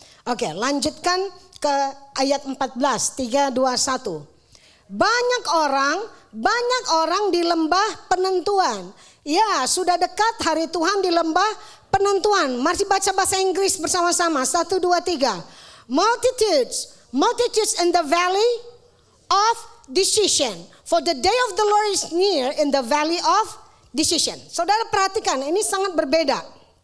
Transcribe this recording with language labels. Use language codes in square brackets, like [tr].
[id] Oke, lanjutkan ke ayat 14, 3, 2, 1. Banyak orang di lembah penentuan. Ya, sudah dekat hari Tuhan di lembah penentuan. Mari baca bahasa Inggris bersama-sama. 1, 2, 3. [en] Multitudes in the valley of decision. For the day of the Lord is near in the valley of decision. [id] Saudara perhatikan, ini sangat berbeda.